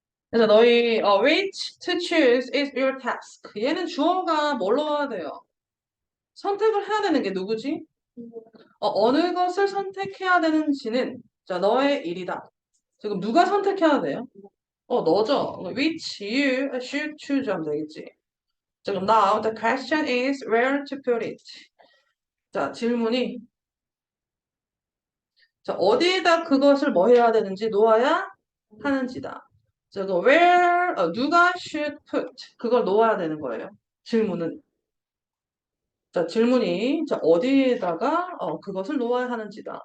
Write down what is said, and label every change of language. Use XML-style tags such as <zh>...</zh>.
<ko>그래서 너희</ko> <en>which to choose is your task.</en> <ko>얘는 주어가 뭘로 와야 돼요? 선택을 해야 되는 게 누구지? 어느 것을 선택해야 되는지는 자 너의 일이다. 지금 누가 선택해야 돼요? 너죠.</ko> <en>Which you should choose</en> <ko>하면 되겠지. 자, 그럼</ko> <en>now the question is where to put it.</en> <ko>자, 질문이 자, 어디에다 그것을 뭐 해야 되는지 놓아야 하는지다. 자, 그 where, 누가</ko> <en>should put</en> <ko>그걸 놓아야 되는 거예요. 질문은. 자, 질문이 자, 어디에다가 그것을 놓아야 하는지다.</ko>